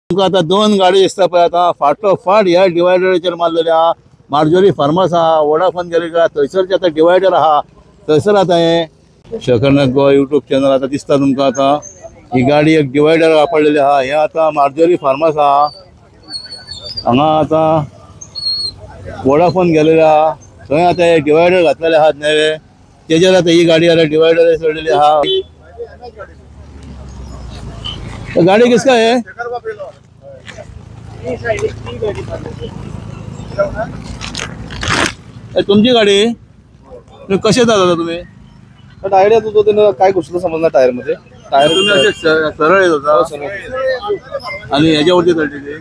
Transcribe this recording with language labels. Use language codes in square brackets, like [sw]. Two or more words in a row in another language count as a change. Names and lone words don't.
[kok] तुमका आता दोन गाडी दिसता पळय आता फाटोफाट ह्या डिवायडराचेर मारलेल्या मार्जोरी फार्मास आहा वोडाफोन गेले का थंयसरचे आता डिवायडर आहा थंयसर आता हे शकरनाथ गोवा यूट्यूब चॅनल आता दिसता तुमका आता ही गाडी एक डिवायडर वापरलेली आहा हे आता मार्जोरी फार्मास आहा हांगा आता वोडाफोन गेलेले आहा थंय आता हे डिवायडर घातलेले आहात नवे तेजेर आता ही गाडी आता डिवायडर सोडलेली आहा [hi] गाड़ी किसका है? [mr] तुमची गाडी कसे जाता तुम्ही? टायर येत होतो काय घुसलं समजलं टायर मध्ये टायर तुम्ही असे सरळ येत होता आणि याच्यावरती चढलेली